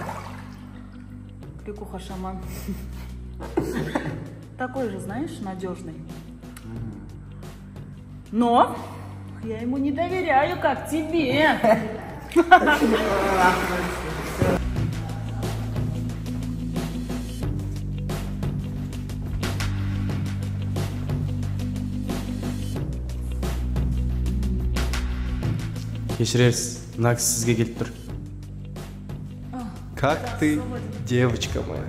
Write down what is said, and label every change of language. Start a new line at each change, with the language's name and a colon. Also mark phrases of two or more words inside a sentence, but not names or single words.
Russian: Кликуха-шаман. Такой же, знаешь, надежный. Но я ему не доверяю, как тебе.
Kazakh: Кешірерсіз, мына кісі сізге келіп тұр.
Russian: Как ты, девочка моя?